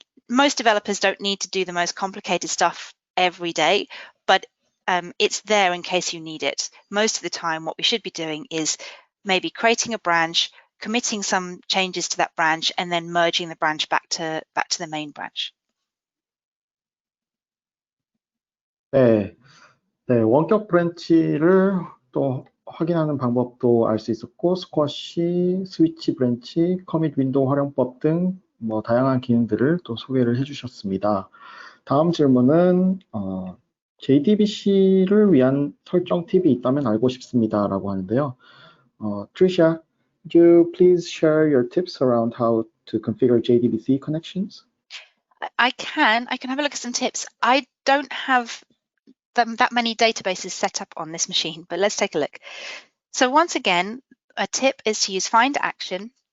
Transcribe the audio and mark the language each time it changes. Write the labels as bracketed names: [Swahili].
[English] Most developers don't need to do the most complicated stuff every day, but it's there in case you need it. Most of the time, what we should be doing is maybe creating a branch, committing some changes to that branch, and then merging the branch back to the main branch. [Korean] 네, 원격 브랜치를 또 확인하는 방법도 알 수 있었고, 스쿼시, 스위치 브랜치, 커밋 윈도우 활용법 등 뭐 다양한 기능들을 또 소개를 해주셨습니다. 다음 질문은 JDBC를 위한 설정 팁이 있다면 알고 싶습니다라고 하는데요. [English] Trisha, could you please share your tips around how to configure JDBC connections? I can have a look at some tips. I don't have that many databases set up on this machine, but let's take a look. So once again, a tip is to use find action.